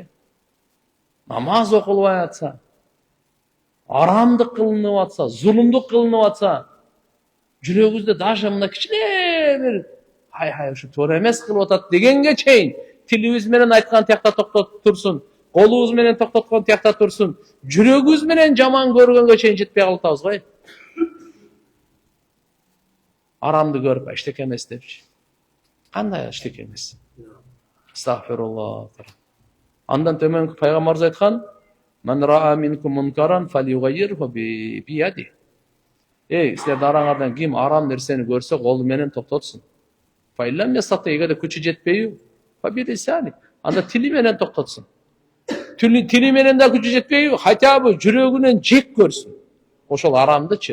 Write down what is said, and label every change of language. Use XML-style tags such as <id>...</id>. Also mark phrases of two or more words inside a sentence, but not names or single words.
<ky>Намаз окулбай атса, арамдык кылынып атса, зулумдук кылынып атса, жүрөгүбүздө даже мына кичине бир хай ушу туура эмес кылып атат дегенге чейин тилибиз менен айткан тиякта токтотуп турсун, колубуз менен токтоткон тиякта турсун, жүрөгүбүз менен жаман көргөнгө чейин жетпей калып атабыз го. Арамды көрүп, эчтеке эмес депчи. Кандай эчтеке эмес? Астагфируллах. Андан төмөнкү пайгамбарыбыз айткан:</ky> <ar>"من رأى منكم منكرا فليغيره بيده."</ar> <ky>Силердин араңардан ким арам нерсени көрсө, колу менен токтотсун.</ky> <ar>فإن لم يستطع,</ar> <ky>эгерде күчү жетпейби, фабилисани. Анда тили менен токтотсун. Тили менен да күчү жетпейби, хотя бы жүрөгүнөн жек көрсүн. Ошол арамдычы.</ky>